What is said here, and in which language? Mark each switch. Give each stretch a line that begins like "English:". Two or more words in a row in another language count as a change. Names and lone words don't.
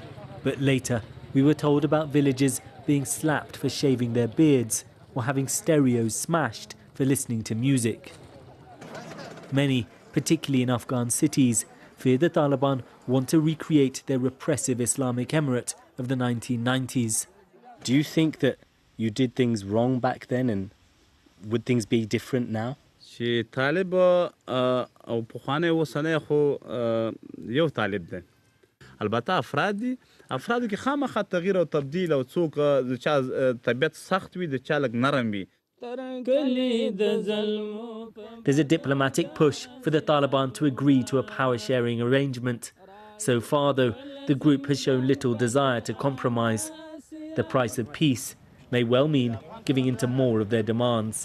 English: But later, we were told about villagers being slapped for shaving their beards or having stereos smashed for listening to music. Many, particularly in Afghan cities, fear the Taliban want to recreate their repressive Islamic emirate of the 1990s. Do you think that you did things wrong back then, and would things be different now?
Pashto: چې طالب او پخوانی اوسنی خو یو طالب دی. البته افرادو کې خامخا تغییر او تبدیل او څوک د چا طبیعت سخت وي د چا لږ نرم وي.
English: There's a diplomatic push for the Taliban to agree to a power-sharing arrangement. So far, though, the group has shown little desire to compromise. The price of peace may well mean giving in to more of their demands.